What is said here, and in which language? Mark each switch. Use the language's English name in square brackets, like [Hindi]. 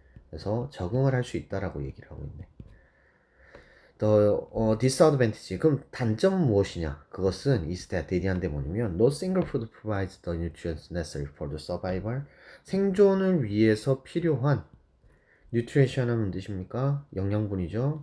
[Korean] 그래서 적응을 할 수 있다라고 얘기를 하고 있네. disadvantage, 그럼 단점은 무엇이냐? 그것은 [English] is that, [Korean] 대리한데 뭐냐면 [English] no single food provides the nutrients necessary for the survival. [Korean] 생존을 위해서 필요한 nutrition 하면 뜻입니까? 영양분이죠.